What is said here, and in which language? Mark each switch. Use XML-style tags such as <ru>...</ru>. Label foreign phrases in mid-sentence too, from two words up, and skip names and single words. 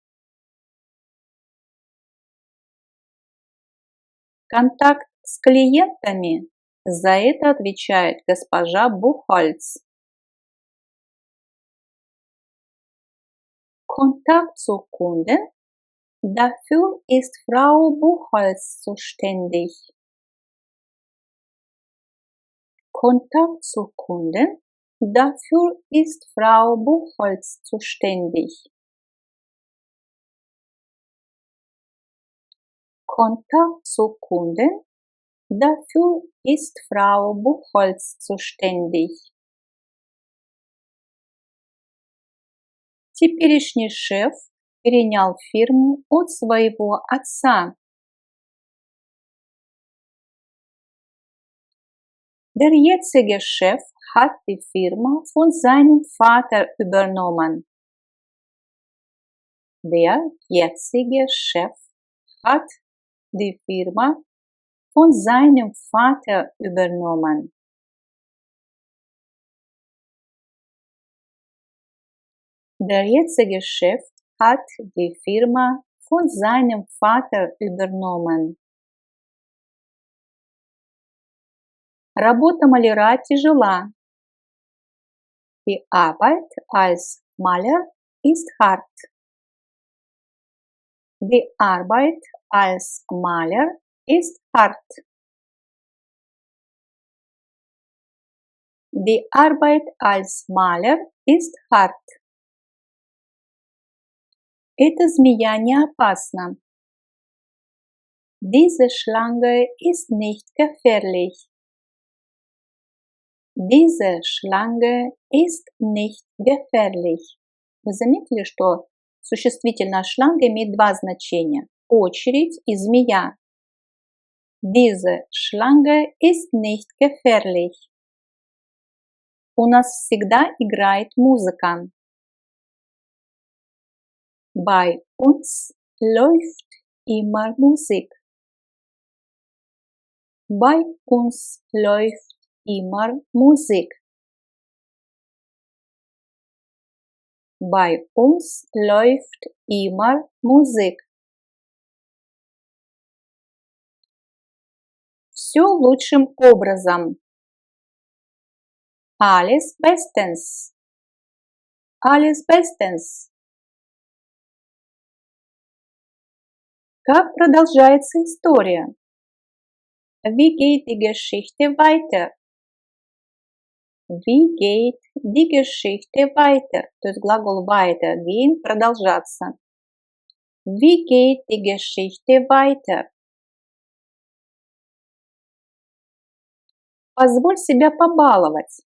<ru>Контакт с клиентами, за это отвечает госпожа Buchholz.</ru> <de>Kontakt zu Kunden, dafür ist Frau Buchholz zuständig. Kontakt zu Kunden, dafür ist Frau Buchholz zuständig. Kontakt zu Kunden, dafür ist Frau Buchholz zuständig.</de> <ru>Теперешний шеф перенял фирму от своего отца.</ru> <de>Der jetzige Chef hat die Firma von seinem Vater übernommen. Der jetzige Chef hat die Firma von seinem Vater übernommen. Der jetzige Chef hat die Firma von seinem Vater übernommen.</de> <ru>Работа маляра тяжела.</ru> <de>Die Arbeit als Maler ist hart. Die Arbeit als Maler ist hart. Die Arbeit als Maler ist hart.</de> <ru>Эта змея не опасна.</ru> <de>Diese Schlange ist nicht gefährlich. Diese Schlange ist nicht gefährlich.</de> <ru>Вы заметили, что существительное шланга имеет два значения – очередь и змея.</ru> <de>Diese Schlange ist nicht gefährlich.</de> <ru>У нас всегда играет музыка.</ru> <de>Bei uns läuft immer Musik. Bei uns läuft immer Musik. Bei uns läuft immer Musik.</de> <ru>Все лучшим образом.</ru> <de>Alles bestens. Alles bestens.</de> <ru>Как продолжается история?</ru> <de>Wie geht die Geschichte weiter? Wie geht die Geschichte weiter?</de> <ru>То есть глагол weitergehen – продолжаться.</ru> <de>Wie geht die Geschichte weiter?</de> <ru>Позволь себя побаловать.</ru>